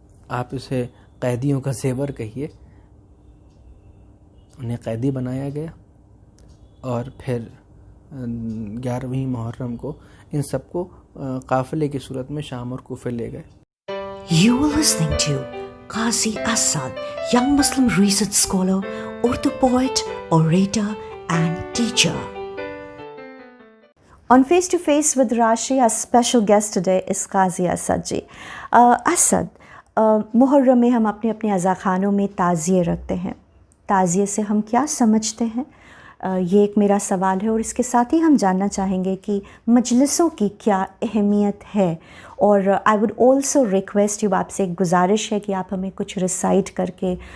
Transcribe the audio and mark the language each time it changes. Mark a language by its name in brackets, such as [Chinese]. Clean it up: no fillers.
[Urdu] آپ اسے قیدیوں کا زیور کہیے، انہیں قیدی بنایا گیا، اور پھر 11ویں محرم کو ان سب کو قافلے کی صورت میں شام اور کوفے لے گئے۔ [English] You were listening to Qazi Asad, young Muslim research scholar, Urdu poet, orator and teacher. On Face to Face with Rashi, our special guest today is Qazi Asad ji. [Urdu] Asad, محرم میں ہم اپنے اپنے عزاخانوں میں تعزیے رکھتے ہیں، تعزیے سے ہم کیا سمجھتے ہیں؟ یہ ایک میرا سوال ہے، اور اس کے ساتھ ہی ہم جاننا چاہیں گے کہ مجلسوں کی کیا اہمیت ہے، اور [English] I would also request you, [Urdu] آپ سے ایک گزارش ہے کہ آپ ہمیں کچھ ریسائٹ کر کے